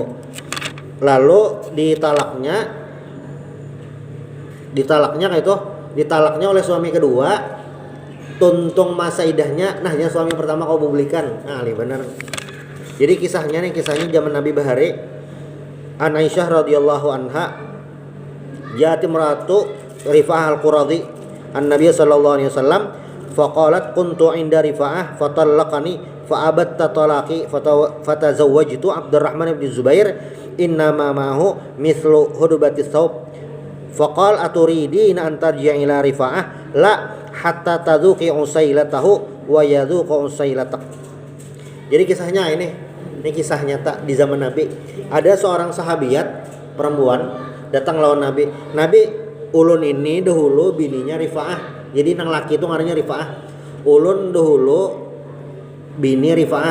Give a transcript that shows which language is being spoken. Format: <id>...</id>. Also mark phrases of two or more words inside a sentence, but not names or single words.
<bjn>Lalu ditalaknya kayak itu, ditalaknya oleh suami kedua, tuntung masa iddahnya, nahnya suami pertama kau bebulikan. Nah, ini benar. Jadi kisahnya zaman Nabi Bahari.</bjn> <ar>عن عائشة رضي الله عنها جاءت امرأة رفاعة القرظي النبي صلى الله عليه وسلم فقالت كنت عند رفاعة فطلقني فأبت طلاقي فتزوجت عبد الرحمن بن الزبير إنما معه مثل هدبة الثوب فقال أتريدين أن ترجعي إلى رفاعة لا حتى تذوقي عسيلته ويذوق عسيلتك.</ar> <bjn>Jadi kisahnya ini kisah nyata di zaman Nabi. Ada seorang sahabiat perempuan datang lawan Nabi. Ulun ini dahulu bininya Rifa'ah. Jadi nang laki itu ngarannya Rifa'ah. Ulun dahulu bini Rifa'ah.</bjn>